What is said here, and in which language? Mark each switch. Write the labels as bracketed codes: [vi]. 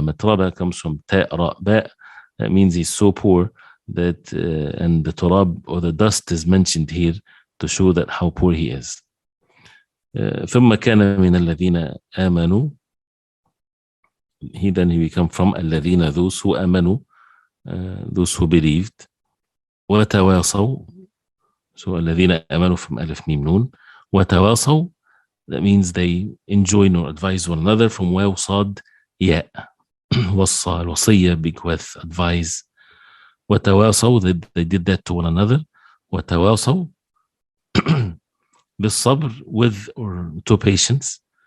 [en] متربة comes from ta ra ba. That means he's so poor that, and the turab, or the dust, is mentioned here to show that how poor he is. [ar] ثم كان من الذين آمنوا. [en] He become from الذين, those who آمنوا, those who believed. [ar] وتواصوا. [en] So [ar] الذين آمنوا [en] from ألف ميم نون. وتواصوا, that means they enjoin or advise one another, from واو صاد ياء. وصى, الوصية, big with, advise. وتواصوا, they did that to one another. [ar] وتواصوا بالصبر, [en] with or to patience.